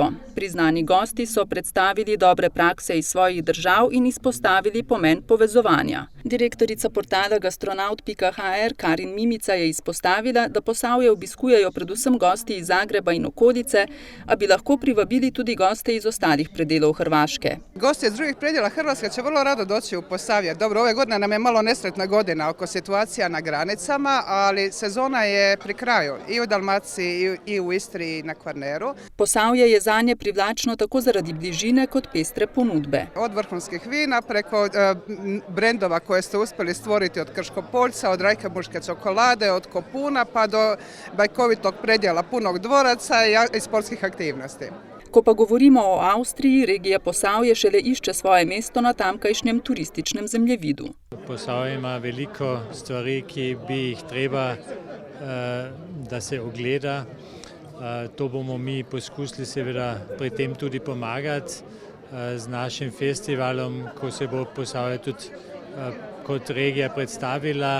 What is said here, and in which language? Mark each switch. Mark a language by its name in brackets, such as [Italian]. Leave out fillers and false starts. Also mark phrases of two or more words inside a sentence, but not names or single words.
[Slovenian] Priznani gosti so predstavili dobre prakse iz svojih držav in izpostavili pomen povezovanja. Direktorica portala gastronaut.hr Karin Mimica je izpostavila, da Posavje obiskujejo predvsem gosti iz Zagreba in okolice, a bi lahko privabili tudi goste iz ostalih predelov Hrvaške. [Croatian] Gosti iz drugih predela Hrvatske će vrlo rado doći u Posavje. Dobro, ove godine nam je malo nesretna godina oko situacija na granicama, ali sezona je pri kraju i u Dalmaciji i u Istri i na Kvarneru. [Slovenian] Posavje je zanje privlačno tako zaradi bližine kot pestre ponudbe. [Croatian] Od vrhunskih vina preko brendova koje ste uspjeli stvoriti od Krškopoljca, od Rajkemuške čokolade, od Kopuna pa do bajkovitog predjela punog dvoraca i sportskih aktivnosti. [Slovenian] Ko pa govorimo o Avstriji, regija Posavje šele išče svoje mesto na tamkajšnjem turističnem zemljevidu. Posavje ima veliko stvari, ki bi jih treba, da se ogleda. To bomo mi poskusili seveda pri tem tudi pomagati z našim festivalom, ko se bo Posavje tudi kot regija predstavila.